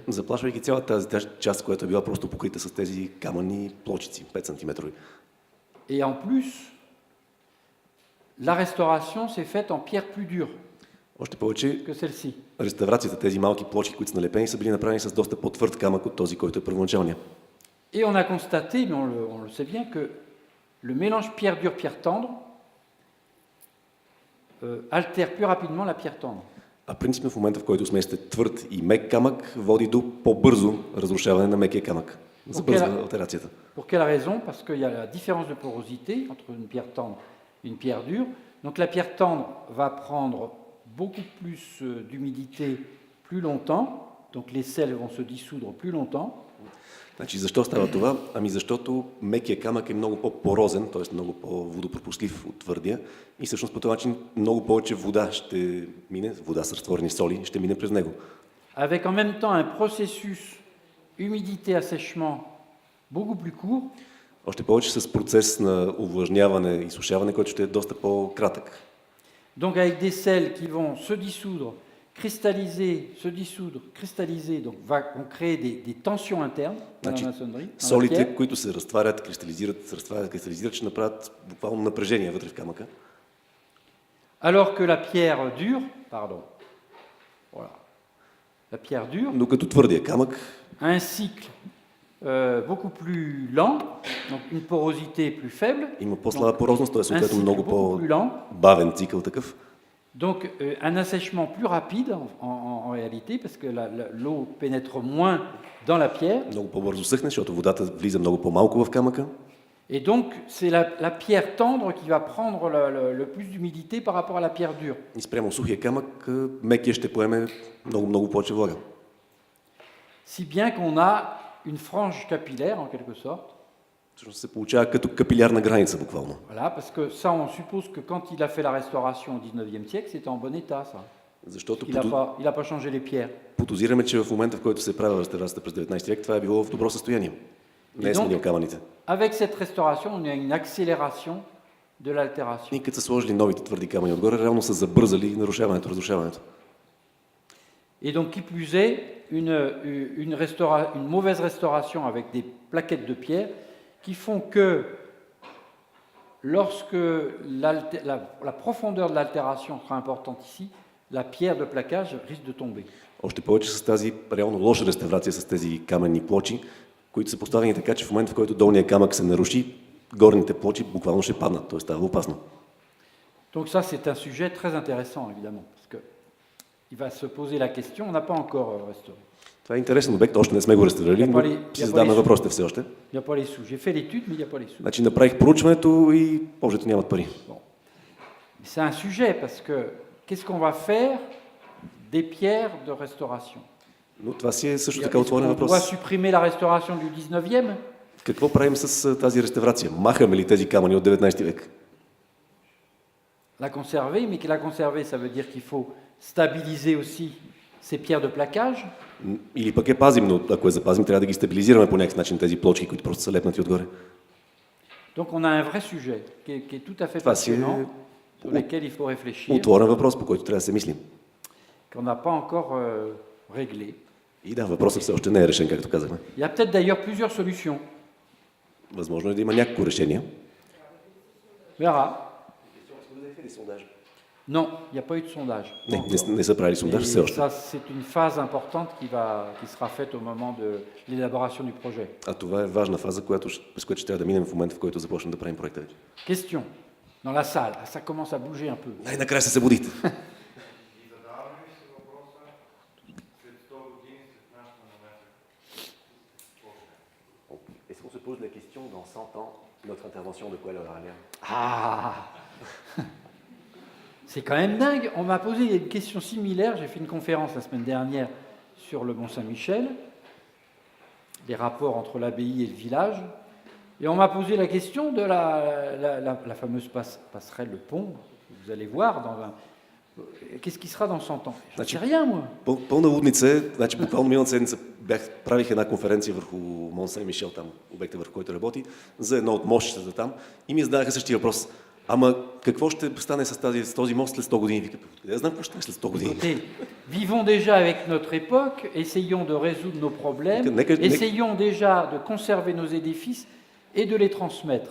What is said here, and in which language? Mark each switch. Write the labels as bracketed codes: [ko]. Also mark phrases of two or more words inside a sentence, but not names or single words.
[bg] заплашвайки цялата тази част, която е била просто покрита с тези камъни плочици, 5 см. [fr] Et en plus, la restauration s'est faite en pierre plus dure [bg] Още повече, [fr] que celle-ci. [bg] реставрацията, тези малки плочки, които са налепени, са били направени с доста по-твърд камък от този, който е първоначалният. [fr] Et on a constaté, mais on le sait bien, que le mélange pierre dure, pierre tendre altère plus rapidement la pierre tendre. [bg] А принципно в момента, в който смесите твърд и мек камък, води до по-бързо разрушаване на мекия камък. Забързва алтерацията. [fr] Pour quelle raison? Parce qu'il y a la différence de porosité entre une pierre tendre et une pierre dure. Donc la pierre tendre va prendre beaucoup plus d'humidité plus longtemps, donc les sels vont se dissoudre plus longtemps. [bg] Значи, защо става това? Ами защото мекия камък е много по-порозен, т.е. много по-водопропустлив от твърдия и всъщност по този начин много повече вода ще мине, вода с разтворени соли, ще мине през него. [fr] Avec en même temps un processus humidité-assèchement beaucoup plus court. [bg] Още повече с процес на увлажняване и сушаване, който ще е доста по-кратък. [fr] Donc avec des sels qui vont se dissoudre, cristalliser, donc vont créer des tensions internes dans [bg] Значи, [fr] la maçonnerie. dans la [bg] солите, [fr] pierre. [bg] които се разтварят, кристализират, ще направят буквално напрежение вътре в камъка. [fr] Alors que la pierre dure, pardon, voilà, la pierre dure [bg] Докато твърдия камък [fr] a un cycle beaucoup plus lent, donc une porosité plus faible, [bg] има по-слаба порозност, т.е. [fr] un [bg] съответно [fr] cycle [bg] много [fr] beaucoup plus lent, [bg] по-бавен цикъл такъв. [fr] donc un assèchement plus rapide en réalité, parce que l'eau pénètre moins dans la pierre, [bg] Много по-бързо съхне, защото водата влиза много по-малко в камъка. [fr] et donc c'est la pierre tendre qui va prendre le plus d'humidité par rapport à la pierre dure. [bg] И спрямо сухия камък, мекия ще поеме много повече влага. [fr] Si bien qu'on a une frange capillaire en quelque sorte. [bg] Всъщност се получава като капилярна граница буквално. [fr] Voilà, parce que ça, on suppose que quand il a fait la restauration au 19e siècle, c'était en bon état, ça. [bg] Защото [fr] Il n'a pas changé les pierres. [bg] подозираме, че в момента, в който се правила реставрацията през 19 век, това е било в добро състояние. Не е сменил камъните. [fr] Avec cette restauration, on a une accélération de l'altération. [bg] И като са сложили новите твърди камъни отгоре, реално са забързали нарушаването, разрушаването. [fr] Et donc, qui plus est, une mauvaise restauration avec des plaquettes de pierre qui font que lorsque la profondeur de l'altération sera importante ici, la pierre de plaquage risque de tomber. [bg] Още повече с тази реално лоша реставрация с тези каменни плочи, които са поставени така, че в момента, в който долният камък се наруши, горните плочи буквално ще паднат, т.е. става опасно. [fr] Donc ça, c'est un sujet très intéressant, évidemment, parce qu'il va se poser la question, on n'a pas encore restauré. [bg] Това е интересен обект, още не сме го реставрирали, но си задаваме въпросите все още. [fr] Il n'y a pas les sous. J'ai fait l'étude, mais il n'y a pas les sous. [bg] Значи направих проучването и повечето нямат пари. [fr] Bon. C'est un sujet, parce que qu'est-ce qu'on va faire des pierres de restauration? [bg] Но това си е също така [fr] Est-ce [bg] отворен [fr] qu'on [bg] въпрос. [fr] doit supprimer la restauration du 19e? [bg] Какво правим с тази реставрация? Махаме ли тези камъни от 19 век? [fr] La conserver, mais que la conserver, ça veut dire qu'il faut stabiliser aussi ces pierres de plaquage. [bg] Или пък пазим, но ако я запазим, трябва да ги стабилизираме по някакъв начин, тези плочки, които просто са лепнати отгоре. [fr] Donc on a un vrai sujet qui est tout à fait [bg] Това си [fr] passionnant, [bg] е [fr] sur lequel il faut réfléchir, [bg] отворен въпрос, по който трябва да се мислим. [fr] qu'on n'a pas encore réglé. [bg] И да, въпросът все още не е решен, както казахме. [fr] Il y a peut-être d'ailleurs plusieurs solutions. [bg] Възможно е да има някакво решение. [fr] Verra. Non, il n'y a pas eu de sondage. [bg] Не са правили сондаж все [fr] Et [bg] още. [fr] ça, c'est une phase importante qui sera faite au moment de l'élaboration du projet. [bg] А това е важна фаза, през която ще трябва да минем в момента, в който започнем да правим проекта вече. [fr] Question. Dans la salle, ça commence à bouger un peu. [bg] Най-накрая се събудихте. [fr] Est-ce qu'on se pose la question dans 100 ans, notre intervention de quoi elle aura l'air? Ah C'est quand même dingue. On m'a posé une question similaire. J'ai fait une conférence la semaine dernière sur le Mont-Saint-Michel, les rapports entre l'abbaye et le village. Et on m'a posé la question de la fameuse passerelle, le pont. Vous allez voir, qu'est-ce qui sera dans 100 ans? Je ne sais rien, moi. [bg] Пълна лудница е. Значи, буквално миналата седмица правих една конференция върху Мон Сен-Мишел, там обекта, върху който работи, за едно от мостчетата там. И ми зададаха същия въпрос. Ама какво ще стане с този мост след 100 години? Вика, къде да знам какво ще стане след 100 години? [fr] Écoutez, vivons déjà avec notre époque, essayons de résoudre nos problèmes, essayons déjà de conserver nos édifices et de les transmettre.